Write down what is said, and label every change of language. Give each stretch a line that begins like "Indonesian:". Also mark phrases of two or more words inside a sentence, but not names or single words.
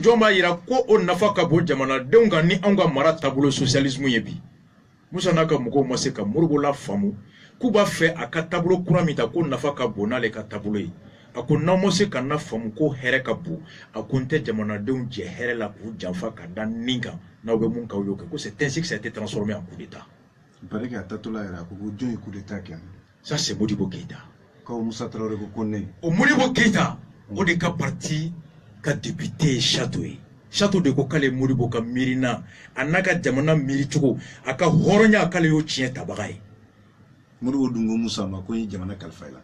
Bambara: jɔn b'a yira ko o nafa ka bon jamanadenw kan ni anw ka mara taabolo socialisme ye bi Musa n'a ka mɔgɔw ma se ka Modibo lafaamu k'u b'a fɛ a ka taabolo kura min ta ko nafa ka bon n'ale ka taabolo ye a ko n'aw ma se ka na faamu ko hɛrɛ ka bon a ko n tɛ jamanadenw jɛ hɛrɛ la k'u janfa ka da nin kan n'aw bɛ mun k'aw y'o kɛ ko
French: c'est ainsi que ça a été transformé en coup d'état. Il paraît qu'à
Bambara: Tatola yɛrɛ a ko jɔn ye
French: coup d'état
Bambara: kɛ.
French: Ça c'est Modibo Keïta.
Bambara: Ko Musa Traoré ko ne. O Modibo Keïta o de ka parti ka député Chateau ye. Chateau de ko k'ale Modibo ka miirina a n'a ka jamana miiri cogo a ka hɔrɔnya k'ale y'o tiɲɛ tabaga ye. Modibo dungo Musa ma ko ye jamana kalifa i la.